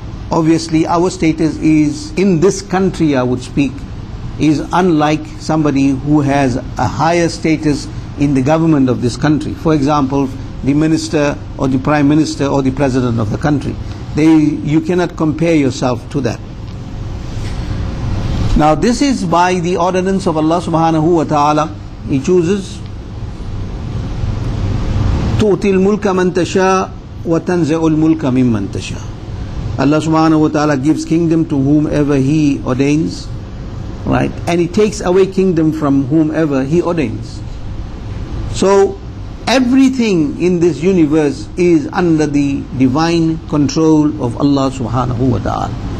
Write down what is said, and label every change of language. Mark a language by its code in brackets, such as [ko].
[en] obviously our status is, in this country I would speak, is unlike somebody who has a higher status in the government of this country. For example, the minister or the prime minister or the president of the country. You cannot compare yourself to that. Now this is by the ordinance of Allah subhanahu wa ta'ala. [ar] He chooses تُؤْتِي الْمُلْكَ مَنْ تَشَاءُ وَتَنْزِعُ الْمُلْكَ مِمَّنْ تَشَاءُ. [en] Allah subhanahu wa ta'ala gives kingdom to whomever He ordains, right? And He takes away kingdom from whomever He ordains. So everything in this universe is under the divine control of Allah subhanahu wa ta'ala.